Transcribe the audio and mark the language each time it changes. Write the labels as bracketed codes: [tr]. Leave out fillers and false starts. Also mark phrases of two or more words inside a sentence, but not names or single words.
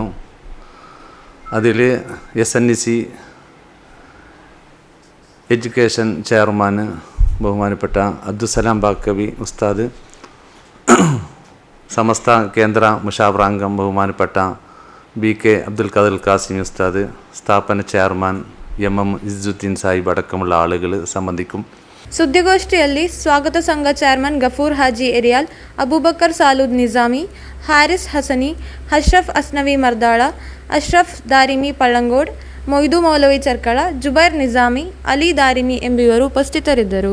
[ml] അതിൽ SNEC എഡ്യൂക്കേഷൻ ചെയർമാൻ ബഹുമാനപ്പെട്ട അബ്ദുസലാം ബാക്കവി ഉസ്താദ്, സമസ്ത കേന്ദ്ര മുഷാവറാംഗം ബഹുമാനപ്പെട്ട BK അബ്ദുൽ ഖാദിർ കാസിമി ഉസ്താദ്, സ്ഥാപന ചെയർമാൻ MM ഇസ്സുദ്ദീൻ സാഹിബ് അടക്കമുള്ള ആളുകൾ സംബന്ധിക്കും. [kn] ಸುದ್ದಿಗೋಷ್ಠಿಯಲ್ಲಿ ಸ್ವಾಗತ ಸಂಘ ಚೇರ್ಮನ್ ಗಫೂರ್ ಹಾಜಿ ಎರಿಯಾಲ್, ಅಬೂಬಕರ್ ಸಾಲೂದ್ ನಿಜಾಮಿ, ಹಾರಿಸ್ ಹಸನಿ, ಅಶ್ರಫ್ ಅಸ್ನವಿ ಮರ್ದಾಳ, ಅಶ್ರಫ್ ದಾರಿಮಿ ಪಳ್ಳಂಗೋಡ್, ಮೊಯ್ದು ಮೌಲವಿ ಚರ್ಕಳ, ಜುಬೈರ್ ನಿಜಾಮಿ, ಅಲಿ ದಾರಿಮಿ ಎಂಬುವರು ಉಪಸ್ಥಿತರಿದ್ದರು.